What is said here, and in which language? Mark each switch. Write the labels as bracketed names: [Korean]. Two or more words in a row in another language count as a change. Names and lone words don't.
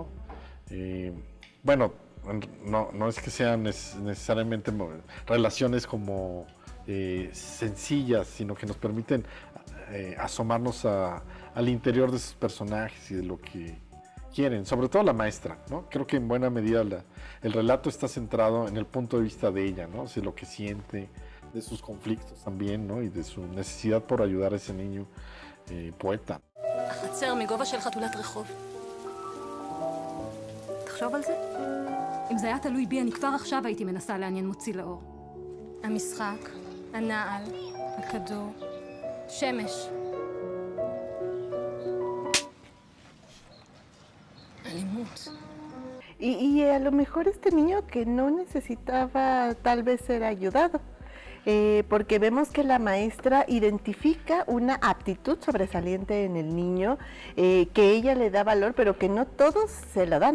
[Spanish] Bueno, no es que sean necesariamente relaciones como sencillas, sino que nos permiten asomarnos al interior de sus personajes y de lo que quieren, sobre todo la maestra, ¿no? Creo que en buena medida el relato está centrado en el punto de vista de ella, ¿no? O sea, lo que siente, de sus conflictos también, ¿no? Y de su necesidad por ayudar a ese niño poeta. [Hebrew] החצר מגובה של חתולת רחוב. תחשוב על זה. אם זה היה תלוי בי, אני כבר עכשיו הייתי מנסה לעניין מוציא לאור. המשחק, הנעל, הכדור, שמש. אלימות. [Spanish] Y a lo mejor este niño que no necesitaba tal vez ser ayudado, porque vemos que la maestra identifica una aptitud sobresaliente en el niño, que ella le da valor, pero que no todos se la dan.